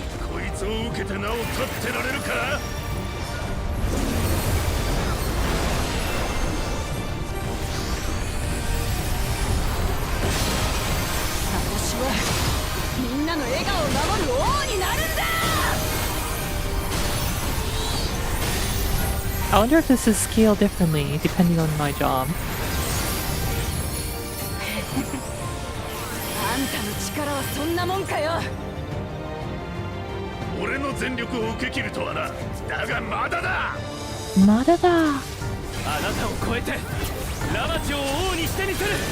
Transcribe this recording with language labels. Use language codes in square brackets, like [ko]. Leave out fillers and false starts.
[ja] こいつを受けてなお立ってられるか。私はみんなの笑顔を守る王になるんだ。 [en] I wonder if this is scaled differently depending on my job. [ja] あんたの力はそんなもんかよ。俺の全力を受け切るとはな。だがまだだ。 Madada. あなたを超えてラマチを王にしてみせる。